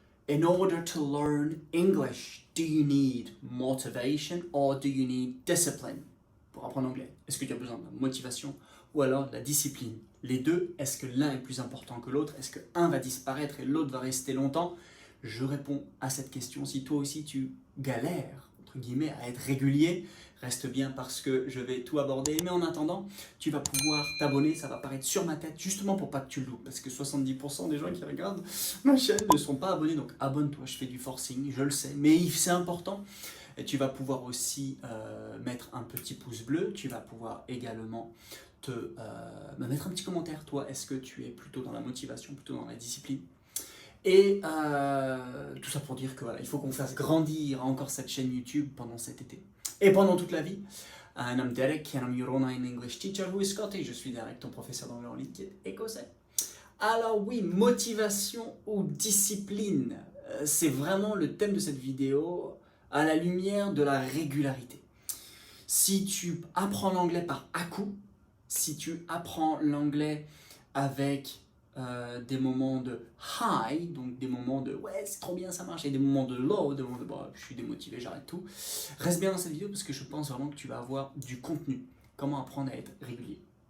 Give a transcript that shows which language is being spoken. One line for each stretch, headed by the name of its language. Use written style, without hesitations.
English: In order to learn English, do you need motivation or do you need discipline?
French: Pour apprendre l'anglais, est-ce que tu as besoin de la motivation ou alors de la discipline? Les deux, est-ce que l'un est plus important que l'autre? Est-ce qu'un va disparaître et l'autre va rester longtemps? Je réponds à cette question. Si toi aussi tu galères, entre guillemets, à être régulier, reste bien parce que je vais tout aborder. Mais en attendant, tu vas pouvoir t'abonner, ça va apparaître sur ma tête, justement pour pas que tu le loupes. Parce que 70% des gens qui regardent ma chaîne ne sont pas abonnés. Donc abonne-toi, je fais du forcing, je le sais. Mais c'est important. Et tu vas pouvoir aussi mettre un petit pouce bleu. Tu vas pouvoir également me mettre un petit commentaire. Toi, est-ce que tu es plutôt dans la motivation, plutôt dans la discipline? Et tout ça pour dire que voilà, il faut qu'on fasse grandir encore cette chaîne YouTube pendant cet été. Et pendant toute la vie.
English: And I'm Derek, and I'm your online English teacher who is Scottish.
French: Je suis Derek, ton professeur d'anglais en ligne qui est écossais. Alors oui, motivation ou discipline, c'est vraiment le thème de cette vidéo à la lumière de la régularité. Si tu apprends l'anglais par à-coup, si tu apprends l'anglais avec des moments de high, donc des moments de ouais c'est trop bien ça marche, et des moments de low, des moments de bah, je suis démotivé, j'arrête tout, reste bien dans cette vidéo parce que je pense vraiment que tu vas avoir du contenu, comment apprendre à être régulier.